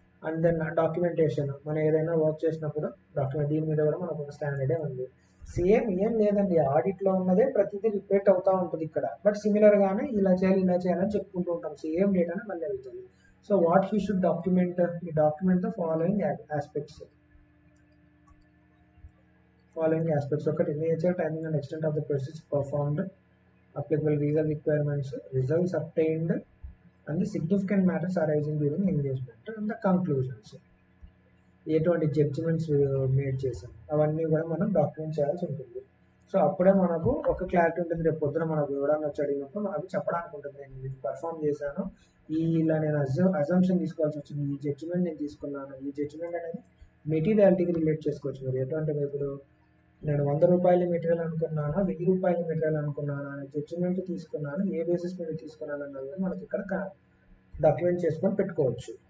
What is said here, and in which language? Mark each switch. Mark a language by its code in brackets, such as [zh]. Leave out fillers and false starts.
[te] And then documentation, మనం ఏదైనా work చేసినప్పుడు డాక్యుమెంట్, దీని మీద కూడా మనకు ఒక స్టాండర్డే ఉంది. సేమ్ ఏం లేదండి, ఆడిట్లో ఉన్నదే ప్రతిదీ రిపీట్ అవుతూ ఉంటుంది ఇక్కడ, బట్ సిమిలర్గానే ఇలా చేయాలని చెప్పుకుంటూ ఉంటాం, సేమ్ డేటానే మళ్ళీ అవుతుంది. [en] So what he should document, ఈ document the following aspects. ఒకటి, nature, timing and extent of the process performed, applicable legal requirements, results obtained, and the significant matters arising during engagement, and the conclusions. [te] ఎటువంటి judgements made చేసాం అవన్నీ కూడా మనం document చేయాల్సి ఉంటుంది. So అప్పుడే మనకు ఒక క్లారిటీ ఉంటుంది, రేపు పొద్దున మనకు ఎవరైనా వచ్చి అడిగినప్పుడు అవి చెప్పడానికి ఉంటుంది, నేను ఇది పర్ఫామ్ చేశాను, ఇలా నేను అజంప్షన్ తీసుకోవాల్సి వచ్చింది, ఈ జడ్జిమెంట్ నేను తీసుకున్నాను. ఈ జడ్జిమెంట్ అనేది మెటీరియాలిటీకి రిలేట్ చేసుకోవచ్చు. మీరు ఎటువంటి, ఇప్పుడు నేను 100 రూపాయల మెటీరియల్ అనుకున్నాను, 1000 రూపాయల మెటీరియల్ అనుకున్నాను, జడ్జిమెంట్ తీసుకున్నాను, ఏ బేసిస్ మీద తీసుకున్నాను అన్నది మనకి ఇక్కడ డాక్యుమెంట్ చేసుకొని పెట్టుకోవచ్చు.